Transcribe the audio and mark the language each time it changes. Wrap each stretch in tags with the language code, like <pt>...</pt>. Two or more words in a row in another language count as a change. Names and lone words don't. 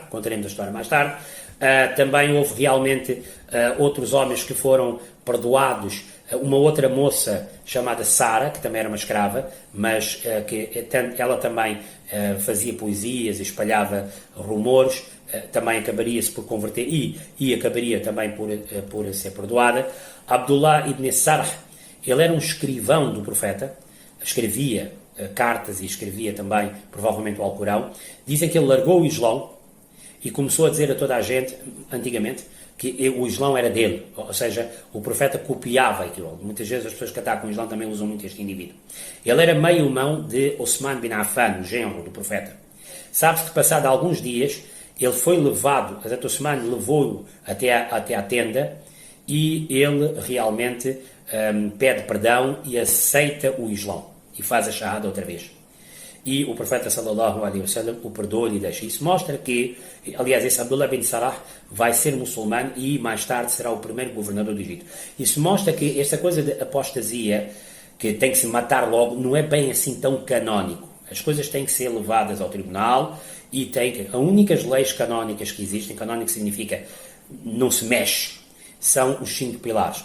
<pt>Contaremos a história mais tarde. Também houve realmente outros homens que foram perdoados. Uma outra moça chamada Sara, que também era uma escrava, mas que ela também fazia poesias e espalhava rumores, também acabaria-se por converter e acabaria também por ser perdoada. Abdullah ibn Sarh, ele era um escrivão do profeta, escrevia cartas e escrevia também, provavelmente, o Alcorão. Dizem que ele largou o Islão e começou a dizer a toda a gente, antigamente, que o Islão era dele, ou seja, o profeta copiava aquilo. Muitas vezes as pessoas que atacam o Islão também usam muito este indivíduo. Ele era meio-irmão de Osman bin Affan, o genro do profeta. Sabe-se que, passado alguns dias, ele foi levado, Hazrat Osman levou-o até à tenda, e ele realmente pede perdão e aceita o Islão, e faz a shahada outra vez. E o profeta</pt> <ar>صلى الله عليه وسلم</ar> <pt>o perdoa e deixa. Isso mostra que, aliás, esse Abdullah bin Sarah vai ser muçulmano e mais tarde será o primeiro governador do Egito. Isso mostra que esta coisa de apostasia, que tem que se matar logo, não é bem assim tão canónico. As coisas têm que ser levadas ao tribunal e as únicas leis canónicas que existem, canónico significa não se mexe, são os 5 pilares.</pt>